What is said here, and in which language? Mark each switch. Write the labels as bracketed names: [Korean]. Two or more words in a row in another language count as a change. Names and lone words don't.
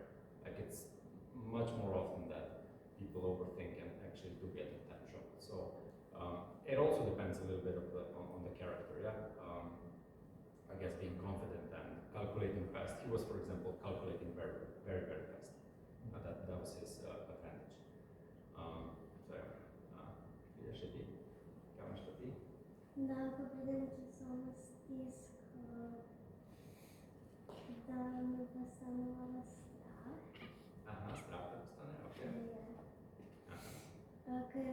[English] Like it's much more often that people overthink and actually do get in time trouble. So it also depends a little bit on the character. Yeah, I guess being confident and calculating fast. He was, for example, calculating very fast. That was his advantage. So [Slovenian] ideš ti? Kaj imaš pa ti? Da, ko pridem časovno stisko, da me postane malo strah. Aha, strah te postane, ok.